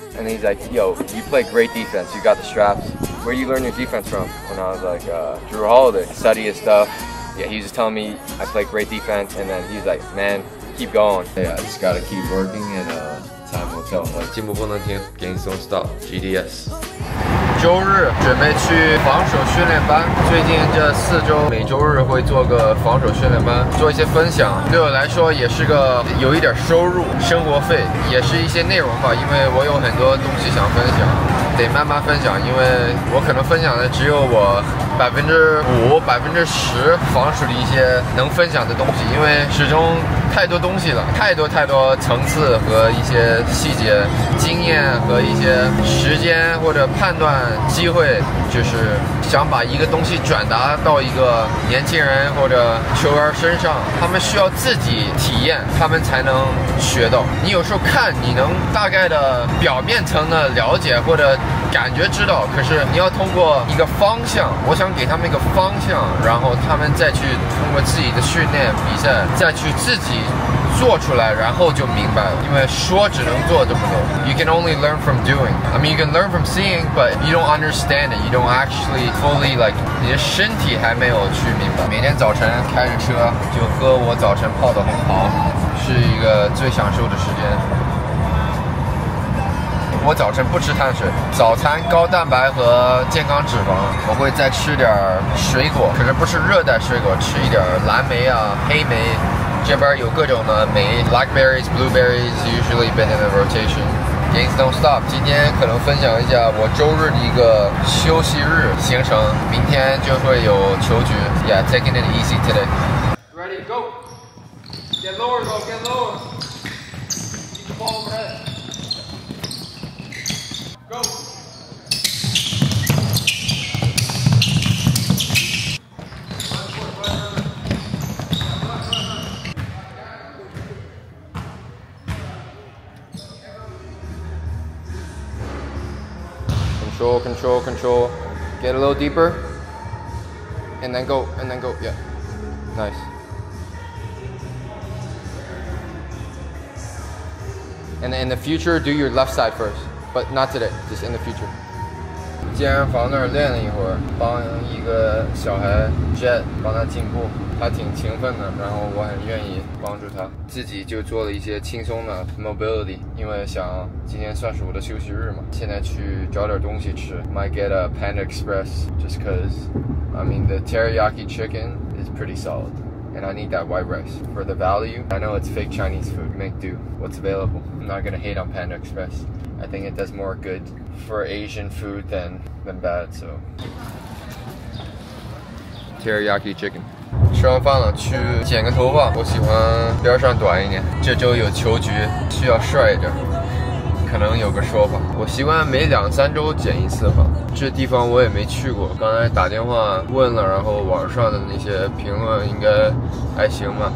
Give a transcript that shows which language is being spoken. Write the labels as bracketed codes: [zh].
[en] he's like, yo, you play great defense. You got the straps. Where do you learn your defense from? When I was like, Drew Holiday, study his stuff. Yeah, he was just telling me I play great defense, and then he's like, man, keep going. Yeah, just gotta keep working, and time will tell. [zh] 进步不能停 [en] ，Gains don't stop. GDS。 [zh] 周日准备去防守训练班，最近这4周每周日会做个防守训练班，做一些分享。对我来说也是个有一点收入、生活费，也是一些内容吧。因为我有很多东西想分享，得慢慢分享，因为我可能分享的只有我5%、10%防守的一些能分享的东西，因为始终太多东西了，太多层次和一些细节、经验和一些时间或者判断机会，就是想把一个东西转达到一个年轻人或者球员身上，他们需要自己体验，他们才能学到。你有时候看，你能大概的表面层的了解或者感觉知道，可是你要通过一个方向，我想给他们一个方向，然后他们再去通过自己的训练比赛，再去自己做出来，然后就明白了。因为说只能做这么多。 [en] You can only learn from doing. I mean, you can learn from seeing, but you don't understand it. You don't actually fully like. [zh] 你的身体还没有去明白。每天早晨开着车就喝我早晨泡的红糖，是一个最享受的时间。我早晨不吃碳水，早餐高蛋白和健康脂肪，我会再吃点水果，可是不是热带水果，吃一点蓝莓啊、黑莓。这边有各种的莓 [en] ，blackberries, blueberries usually been in the rotation. Gains don't stop. [zh] 今天可能分享一下我周日的一个休息日行程，明天就会有球局。 [en] Yeah, taking it easy today. Ready, go. Get lower, go. Get lower. Keep the ball overhead. Go. Control. Get a little deeper. And then go. Yeah. Nice. And then in the future, do your left side first. But not today, just in the future. [zh] 健身房那儿练了一会儿，帮一个小孩 Jet 帮他进步，他挺勤奋的，然后我很愿意帮助他。自己就做了一些轻松的 mobility， 因为想今天算是我的休息日嘛。现在去找点东西吃 [en] ，might get a Panda Express just cause. I mean the teriyaki chicken is pretty solid. And I need that white rice. For the value, I know it's fake Chinese food. Make do. What's available? I'm not gonna hate on Panda Express. I think it does more good for Asian food than bad, so. Teriyaki chicken. [zh] 吃完饭了，去剪个头发。我喜欢边上短一点。这周有球局，需要帅一点。可能有个说法，我习惯每2-3周剪一次发。这地方我也没去过，刚才打电话问了，然后网上的那些评论应该还行吧。